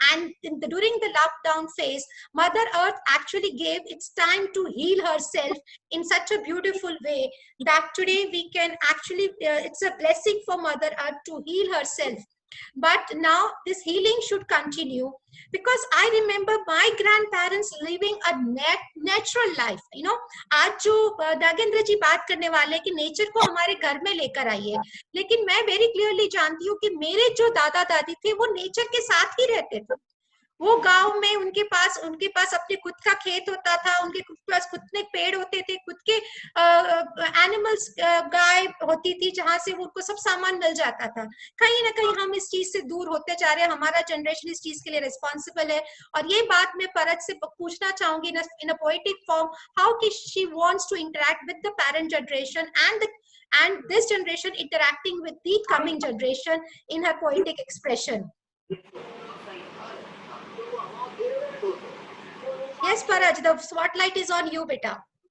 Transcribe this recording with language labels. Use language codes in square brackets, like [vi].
[en] And during the lockdown phase, Mother Earth actually gave its time to heal herself in such a beautiful way that today we can actually, it's a blessing for Mother Earth to heal herself. but now this healing should continue, because I remember my grandparents living a natural life. You know, [hi] आज जो नागेंद्र जी बात करने वाले कि nature को हमारे घर में लेकर आइए, लेकिन मैं वेरी क्लियरली जानती हूँ कि मेरे जो दादा दादी थे वो नेचर के साथ ही रहते थे। वो गांव में उनके पास अपने खुद का खेत होता था, उनके पास खुद के पेड़ होते थे, खुद के एनिमल्स, गाय होती थी जहां से उनको सब सामान मिल जाता था। कहीं ना कहीं हम इस चीज से दूर होते जा रहे हैं, हमारा जनरेशन इस चीज के लिए रिस्पॉन्सिबल है। और ये बात मैं परज से पूछना चाहूंगी [en] In a poetic form, how कि she wants to interact with the parent generation and this generation interacting with the coming generation in her poetic expression. Yes, Paraj, the spotlight is on you, beta.